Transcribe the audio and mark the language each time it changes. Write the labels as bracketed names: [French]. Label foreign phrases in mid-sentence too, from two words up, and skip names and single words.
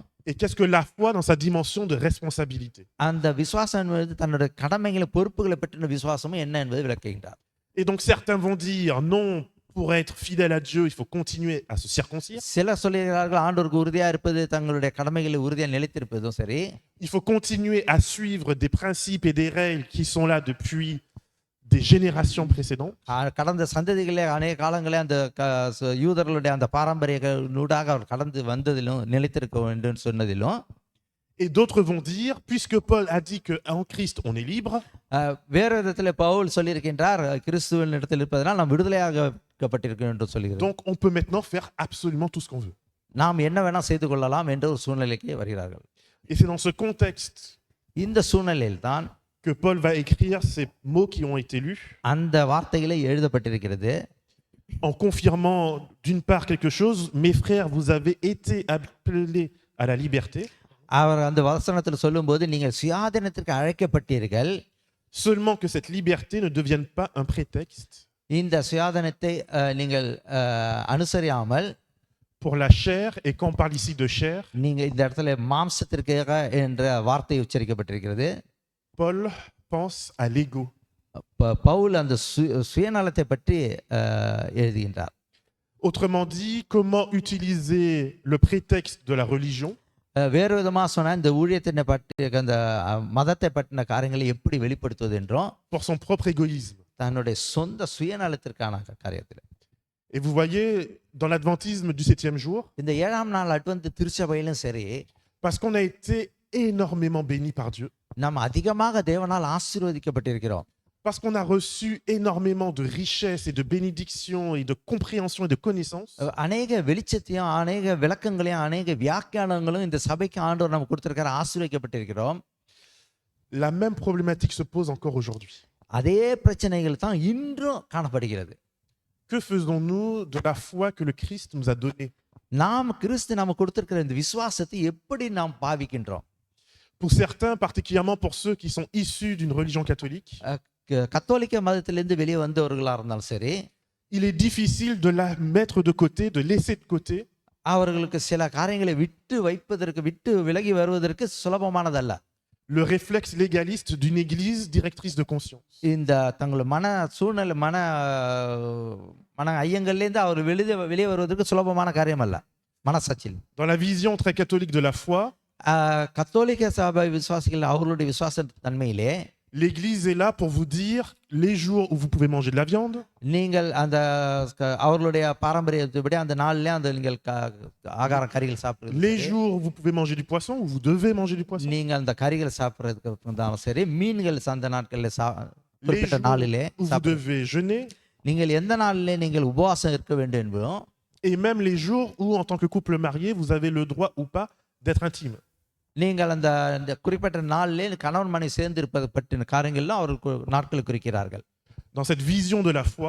[French] et qu'est-ce que la foi dans sa dimension de responsabilité. [Tamil] அந்த விசுவாசம் என்பது தன்னுடைய கடமைகளை பொறுப்புகளை பற்றின விசுவாசமும் என்ன என்பதை விளக்குகின்றார். [French] Et donc certains vont dire non, pour être fidèle à Dieu, il faut continuer à se circoncire. [Tamil] சிலர் சொல்கிறார்கள், ஆண்டவருக்கு உறுதியாக இருப்பது தங்களுடைய கடமைகளை உறுதியாக நிலைத்திருப்பதும் சரி, [French] Il faut continuer à suivre des principes et des règles qui sont là depuis des générations précédentes. [Tamil] கடந்த சந்ததிகளே அநேக காலங்களே அந்த யூதர்களுடைய அந்த பாரம்பரியங்களூடாக அவர் கடந்து வந்ததிலும் நிலைத்திருக்க வேண்டும் சொன்னதிலும், [French] Et d'autres vont dire, puisque Paul a dit qu'en Christ on est libre, [Tamil] வேறு விதத்தில் பவுல் சொல்லியிருக்கின்றார், கிறிஸ்துவின் இடத்தில் இருப்பதனால் நாம் விடுதலையாகப்பட்டிருக்கிறோம் என்று சொல்கிறார். [French] donc on peut maintenant faire absolument tout ce qu'on veut. [Tamil] நாம் என்ன வேணா செய்து கொள்ளலாம் என்ற ஒரு சூழ்நிலைக்கு வருகிறார்கள். [French] Et c'est dans ce contexte [Tamil] இந்த சூழ்நிலையில் தான் [French] que Paul va écrire ces mots qui ont été lus, [Tamil] அந்த வார்த்தைகளை எழுதப்பட்டிருக்கிறது. [French] en confirmant d'une part quelque chose, mes frères, vous avez été appelés à la liberté. [Tamil] அவர் அந்த வசனத்தில் சொல்லும்போது, நீங்கள் சுயாதீனத்திற்கு அழைக்கப்பட்டீர்கள், [French] Seulement que cette liberté ne devienne pas un prétexte [Tamil] இந்த சுயாதீனத்தை நீங்கள் அனுசரியாமல், [French] pour la chair, et quand on parle ici de chair, [Tamil] நீங்க இந்த இடத்துல மாம்சத்திற்காக என்ற வார்த்தை உச்சரிக்கப்பட்டிருக்கிறது. [French] Paul pense à l'ego. [Tamil] பவுல் அந்த சுயநலத்தை பற்றி எழுதுகின்றார். [French] Autrement dit, comment utiliser le prétexte de la religion [Tamil] வேறு விதமாக சொன்னால், இந்த ஊழியத்தினை பற்றி அந்த மதத்தை பற்றின காரியங்களை எப்படி வெளிப்படுத்துவது என்றும், [French] pour son propre égoïsme. [Tamil] தன்னுடைய சொந்த சுயநலத்திற்கான காரியத்தில். [French] Et vous voyez, dans l'adventisme du 7e jour, [Tamil] இந்த 7ஆம் நாள் அட்வென்ட் திருச்சபையிலும் சரி, [French] parce qu'on a été énormément bénis par Dieu, [Tamil] நாம் அதிகமாக தேவனால் ஆசீர்வதிக்கப்பட்டிருக்கிறோம், [French] parce qu'on a reçu énormément de richesses et de bénédictions et de compréhension et de connaissances, [Tamil] அநேக வெளிச்சத்தையும் அநேக விளக்கங்களையும் அநேக வியாக்கியானங்களும் இந்த சபைக்கு ஆண்டவர் நம்ம கொடுத்திருக்கிற ஆசீர்வதிக்கப்பட்டிருக்கிறோம். [French] la même problématique se pose encore aujourd'hui. [Tamil] அதே பிரச்சனைகள் தான் இன்றும் காணப்படுகிறது. [French] Que faisons-nous de la foi que le Christ nous a donnée? [Tamil] நாம் கிறிஸ்து நமக்கு கொடுத்திருக்கிற இந்த விசுவாசத்தை எப்படி நாம் பாவிக்கின்றோம்? [French] Pour certains, particulièrement pour ceux qui sont issus d'une religion catholique, [Tamil] கத்தோலிக்க மதத்திலிருந்து வெளியே வந்தவர்களா இருந்தாலும் சரி, [French] il est difficile de la mettre de côté, de laisser de côté, [Tamil] அவர்களுக்கு சில காரியங்களை விட்டு விலகி வருவதற்கு சுலபமானதல்ல. [French] le réflexe légaliste d'une église directrice de conscience. [Tamil] இந்த தங்கள் சூழ்நிலை மன ஐயங்கள்லேருந்து அவர் வெளியே வருவதற்கு சுலபமான காரியம் அல்ல மனசாட்சியில். [French] Dans la vision très catholique de la foi, [Tamil] கத்தோலிக்க சபை விசுவாசிகள் அவர்களுடைய விசுவாச தன்மையிலே [French] l'église est là pour vous dire les jours où vous pouvez manger de la viande, [Tamil] நீங்கள் அந்த அவர்களுடைய பாரம்பரியத்தைப்படி அந்த நாளிலே அந்த நீங்கள் ஆகார கறிகள் சாப்பிடுறது, [French] les jours où vous pouvez manger du poisson, où vous devez manger du poisson, [Tamil] நீங்கள் அந்த கறிகள் சாப்பிட்றதுக்கு இருந்தாலும் சரி, மீன்கள் அந்த நாட்களில் [French] les [Tamil] குறிப்பிட்ட [French] jours [Tamil] நாளிலே [French] où vous [Tamil] சாப்பிடுறது, [French] devez jeûner, [Tamil] நீங்கள் எந்த நாளிலே நீங்கள் உபவாசம் இருக்க வேண்டும் என்பதும், [French] et même les jours où en tant que couple marié, vous avez le droit ou pas d'être intime. [Tamil] நீங்கள் அந்த குறிப்பிட்ட நாளிலே கணவன் மனைவி சேர்ந்து இருப்பது பற்றின காரியங்கள்லாம் அவர்கள் நாட்களை குறிக்கிறார்கள். [French] Dans cette vision de la foi,